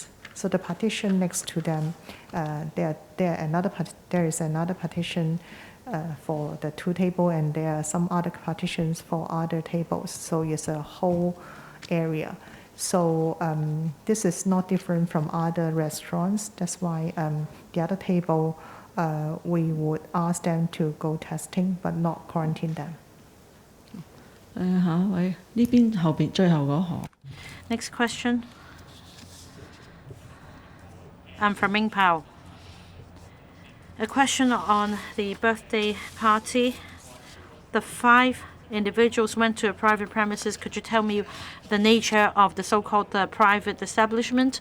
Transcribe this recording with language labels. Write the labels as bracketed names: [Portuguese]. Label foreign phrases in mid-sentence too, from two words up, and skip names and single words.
[English] So the partition next to them, there is another partition for the two tables, and there are some other partitions for other tables. So it's a whole area. So this is not different from other restaurants. That's why the other table, we would ask them to go testing, but not quarantine them. [Cantonese] 下一位呢邊後邊最後嗰行。 [English] Next question. I'm from Ming Pao. A question on the birthday party. The 5 individuals went to a private premises. Could you tell me the nature of the so-called private establishment?